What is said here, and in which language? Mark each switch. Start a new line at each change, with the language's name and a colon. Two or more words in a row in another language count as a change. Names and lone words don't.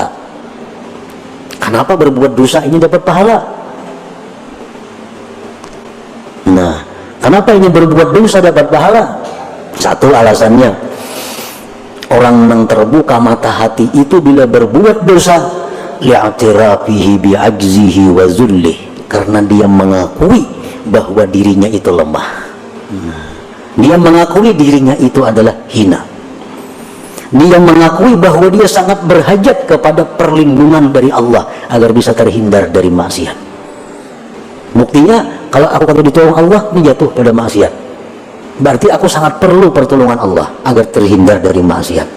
Banjar: Kenapa berbuat dosa inya dapat pahala? Nah, kenapa inya berbuat dosa dapat pahala?
Indonesian: Satu alasannya, orang yang terbuka mata hati itu bila berbuat dosa
Arabic: لاعترافه بعجزه وذله,
Indonesian: karena dia mengakui bahwa dirinya itu lemah. Dia mengakui dirinya itu adalah hina. Dia mengakui bahwa dia sangat berhajat kepada perlindungan dari Allah agar bisa terhindar dari maksiat. Buktinya, kalau aku kata ditolong Allah, ini jatuh pada maksiat, berarti aku sangat perlu pertolongan Allah agar terhindar dari maksiat.